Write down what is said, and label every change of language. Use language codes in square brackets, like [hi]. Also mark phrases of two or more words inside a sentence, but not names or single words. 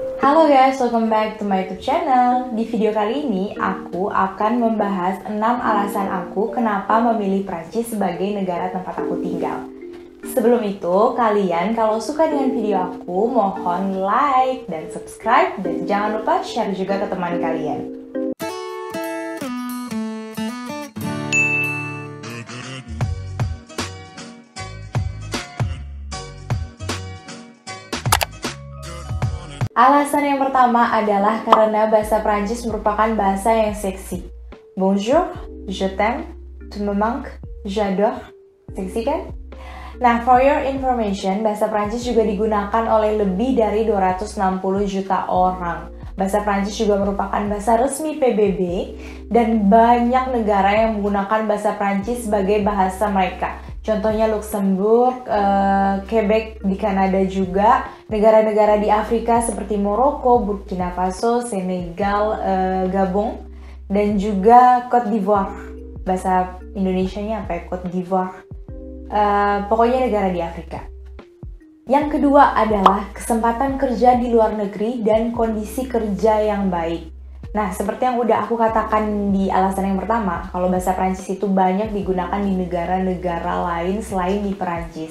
[en] Halo guys, welcome back to my YouTube channel. [id] Di video kali ini, aku akan membahas 6 alasan aku kenapa memilih Prancis sebagai negara tempat aku tinggal. Sebelum itu, kalian kalau suka dengan video aku, mohon like dan subscribe, dan jangan lupa share juga ke teman kalian. Alasan yang pertama adalah karena bahasa Prancis merupakan bahasa yang seksi. [fr] Bonjour, je t'aime, tu me manques, j'adore. [id] Seksi kan? Nah, [en] for your information, [id] bahasa Prancis juga digunakan oleh lebih dari 260 juta orang. Bahasa Prancis juga merupakan bahasa resmi PBB dan banyak negara yang menggunakan bahasa Prancis sebagai bahasa mereka. Contohnya Luxembourg, Quebec di Kanada juga, negara-negara di Afrika seperti Maroko, Burkina Faso, Senegal, Gabon, dan juga Côte d'Ivoire. Bahasa Indonesianya apa ya? Côte d'Ivoire. Pokoknya negara di Afrika. Yang kedua adalah kesempatan kerja di luar negeri dan kondisi kerja yang baik. Nah, seperti yang udah aku katakan di alasan yang pertama, kalau bahasa Prancis itu banyak digunakan di negara-negara lain selain di Prancis.